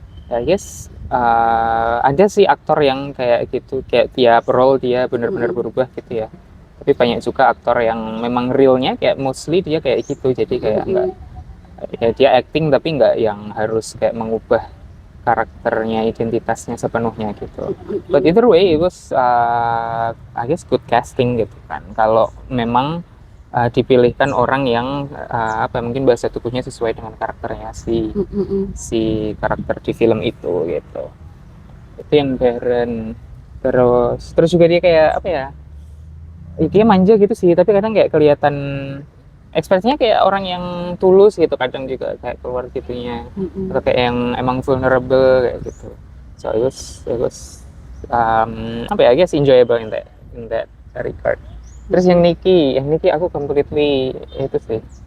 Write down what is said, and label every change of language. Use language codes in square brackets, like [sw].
[en] I guess [id] ada sih aktor yang kayak gitu, kayak tiap role dia benar-benar berubah gitu ya. Tapi banyak juga aktor yang memang realnya kayak mostly dia kayak gitu, jadi kayak enggak ya dia acting tapi enggak yang harus kayak mengubah karakternya, identitasnya sepenuhnya gitu. [en] But either way it was I guess good casting [id] gitu kan. Kalau memang dipilihkan orang yang mungkin bahasa tubuhnya sesuai dengan karakternya si karakter di film itu gitu. Itu yang Darren. Terus juga dia kayak apa ya, dia manja gitu sih, tapi kadang kayak kelihatan ekspresinya kayak orang yang tulus gitu, kadang juga kayak keluar gitunya, atau kayak yang emang vulnerable kayak gitu. [en] So it was [id] apa ya, [en] I guess enjoyable in that regard. [id] Terus yang Nikki aku completely itu sih.